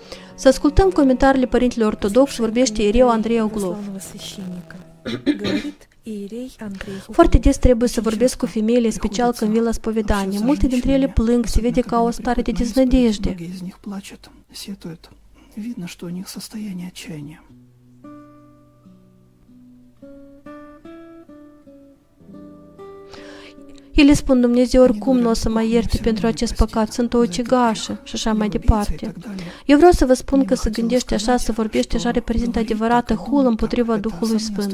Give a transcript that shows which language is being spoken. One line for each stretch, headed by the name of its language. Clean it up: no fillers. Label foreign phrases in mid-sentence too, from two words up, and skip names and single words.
Romanian: Să ascultăm comentariile părintelui ortodox, vorbește iereu Andrei Uglov.
Russian: Православного священника. Говорит иерей Андрей
Romanian: Foarte des trebuie să vorbesc cu femeile, special când vin la spovedanie. Multe dintre ele plâng, se vede ca o stare de deznădejde.
Russian: Многие из них плачут, сетуют. Видно, что у них состояние отчаяния.
Romanian: Ele spun, Dumnezeu oricum nu o să mă ierte pentru acest păcat, sunt o ucigașă și așa mai departe. Eu vreau să vă spun că să gândește așa, să vorbește așa, reprezintă adevărată hulă împotriva Duhului Sfânt.